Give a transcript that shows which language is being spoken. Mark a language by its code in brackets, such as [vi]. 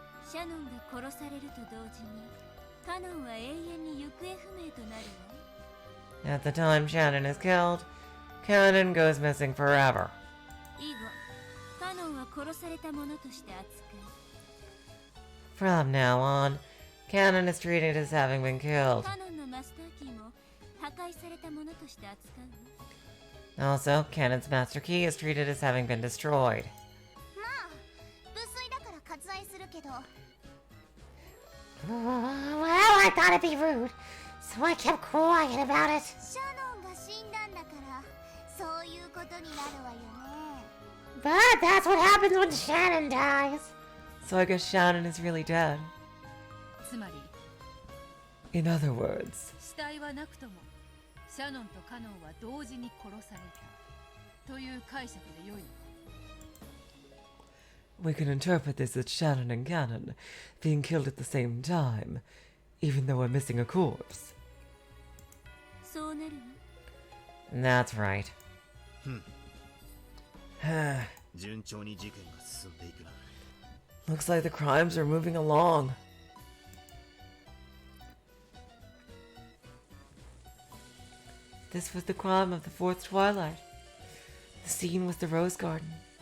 [ja] シャノンが殺されると同時にカノンは永遠に行方不明となるわ。 [en] At the time Shannon is killed, Canon goes missing forever. [ja] 以後カノンは殺されたものとして扱う。 [en] From now on, Canon is treated as having been killed. [ja] カノンのマスターキーも破壊されたものとして扱うわ。 [en] Also, Canon's master key is treated as having been destroyed. [ja] まあ無粋だから割愛するけど [en] Well, I thought it'd be rude, so I kept quiet about it. [ja] シャノンが死んだんだからそういうことになるわよね。 [en] But that's what happens when Shannon dies. So I guess Shannon is really dead. [ja] つまり [en] In other words, [ja] 死体はなくともシャノンとカノンは同時に殺されたという解釈で良いのか。 [en] we can interpret this as Shannon and Canon being killed at the same time, even though we're missing a corpse. [ja] そうなるわ。 [en] That's right. [ja] 順調に事件が進んでいくな。 [en] Looks like the crimes are moving along. This was the crime of the fourth Twilight. The scene was the Rose Garden.